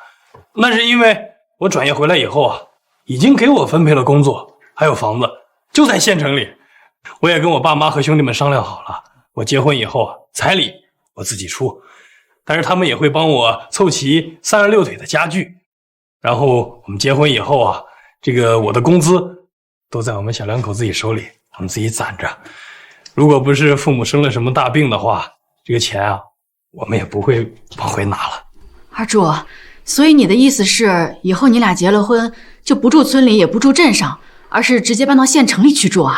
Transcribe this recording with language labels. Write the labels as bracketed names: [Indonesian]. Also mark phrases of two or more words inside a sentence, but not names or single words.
[Chinese] 那是因為我轉業回來以後啊，已經給我分配了工作，還有房子，就在縣城裡。我也跟我爸媽和兄弟們商量好了，我結婚以後彩禮我自己出，但是他們也會幫我湊齊36腿的家具。然後我們結婚以後啊，我的工資都在我們小两口自己手裡，我们自己攢着。如果不是父母生了什麼大病的話，這個錢啊，我們也不會往回拿了。二柱，所以你的意思是，以後你倆結了婚，就不住村裡，也不住鎮上，而是直接搬到縣城裡去住啊？